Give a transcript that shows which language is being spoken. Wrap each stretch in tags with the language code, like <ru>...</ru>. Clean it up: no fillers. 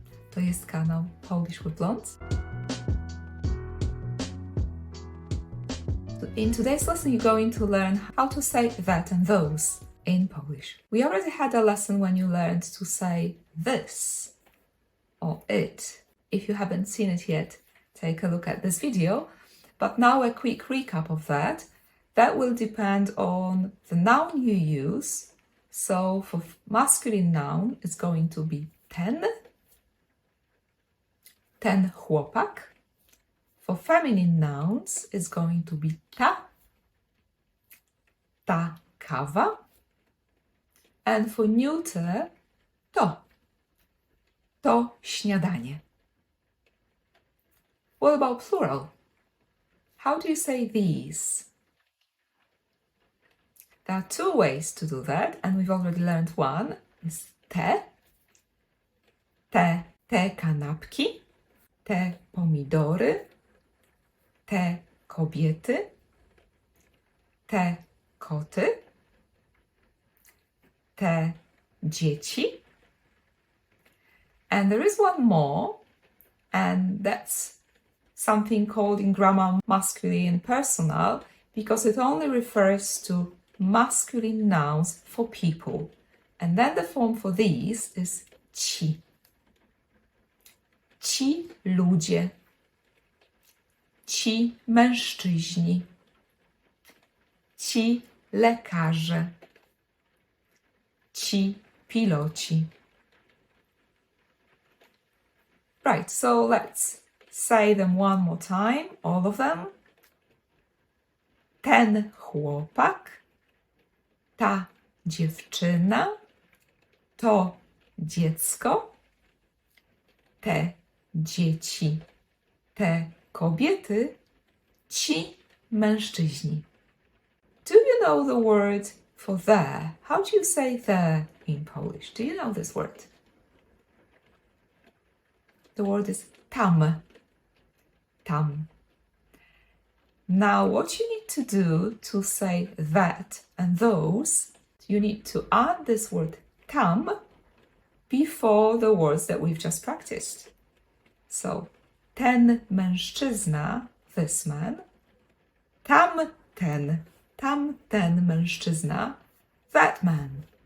<pl>To jest kanał Polish with Blondes.</pl> <en>In today's lesson, you're going to learn how to say that and those in Polish. We already had a lesson when you learned to say this or it. If you haven't seen it yet, take a look at this video. But now a quick recap of that. That will depend on the noun you use. So for masculine noun, it's going to be</en> <pl>ten chłopak.</pl> <en>For feminine nouns, it's going to be</en> <pl>ta kawa.</pl> <en>And for neuter,</en> <pl>to śniadanie.</pl> <en>What about plural? How do you say these? There are two ways to do that, and we've already learned one.</en> <pl>Is te kanapki, te pomidory, te kobiety, te koty, te dzieci.</pl> <en>And there is one more, and that's something called in grammar masculine personal, because it only refers to masculine nouns for people. And then the form for these is ci.</en> <pl>Ci ludzie. Ci mężczyźni. Ci lekarze. Ci piloci.</pl> <en>Right, so let's say them one more time, all of them.</en> <pl>Ten chłopak, ta dziewczyna, to dziecko, te dzieci, te kobiety, ci mężczyźni.</pl> <en>Do you know the word for there? How do you say there in Polish? Do you know this word? The word is tam. Tam. Now, what you need to do to say that and those, you need to add this word tam before the words that we've just practiced. So,</en> <pl>ten mężczyzna,</pl> <en>this man.</en> <pl>Tamten mężczyzna,</pl> <en>that man.</en>